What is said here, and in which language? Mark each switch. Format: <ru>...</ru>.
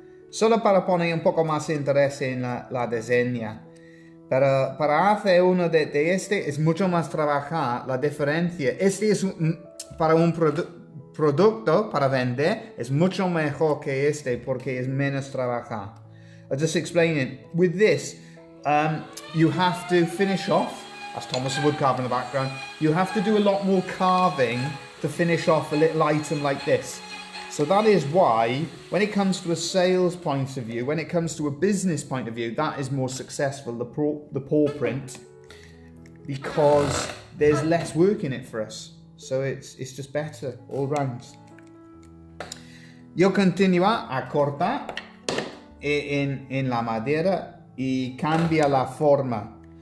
<es>Solo para poner un poco más interés en la diseña. Pero para hacer uno de este es mucho más trabajar la diferencia. Este es para un producto, para vender, es mucho mejor que este porque es menos trabajar.</es> <en>I'll just explain it. With this, you have to finish off. That's Thomas the woodcarver in the background. You have to do a lot more carving to finish off a little item like this. So that is why, when it comes to a sales point of view, when it comes to a business point of view, that is more successful, the paw print, because there's less work in it for us. So it's just better all round.</en> <es>Yo continúo a cortar en la madera y cambia la forma.</es>